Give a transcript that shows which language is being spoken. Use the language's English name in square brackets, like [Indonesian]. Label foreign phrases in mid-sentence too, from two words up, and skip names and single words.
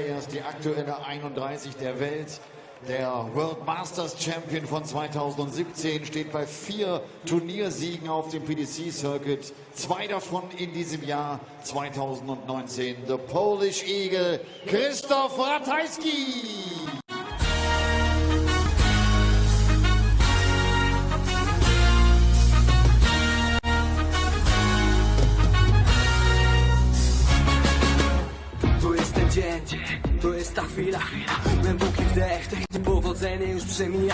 [German] Er ist die aktuelle 31 der Welt. Der World Masters Champion von 2017 steht bei 4 Turniersiegen auf dem PDC-Circuit. 2 davon in diesem Jahr 2019. [English] The Polish Eagle, Christoph Ratajski. [Polish] To jest ta chwila, głęboki wdech, powodzenie już przemija.